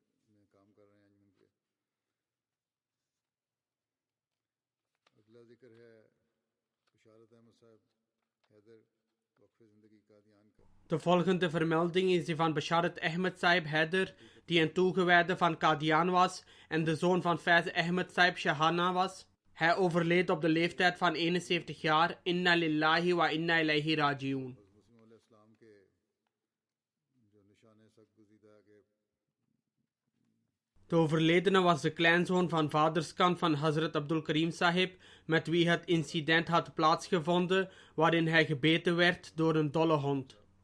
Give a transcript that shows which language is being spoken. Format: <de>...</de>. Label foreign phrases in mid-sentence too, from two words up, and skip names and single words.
<nl>De volgende vermelding is die van Basharat Ahmed Sahib Haider, die een toegewijde van Qadian was en de zoon van Faiz Ahmed Sahib Shahana was. Hij overleed op de leeftijd van 71 jaar.</nl> <ar>إنا لله وإنا إليه راجعون.</ar> <nl>De overledene was de kleinzoon van vaderskant van Hazrat Abdul Karim Sahib, met wie het incident had plaatsgevonden waarin hij gebeten werd door een dolle hond.</nl>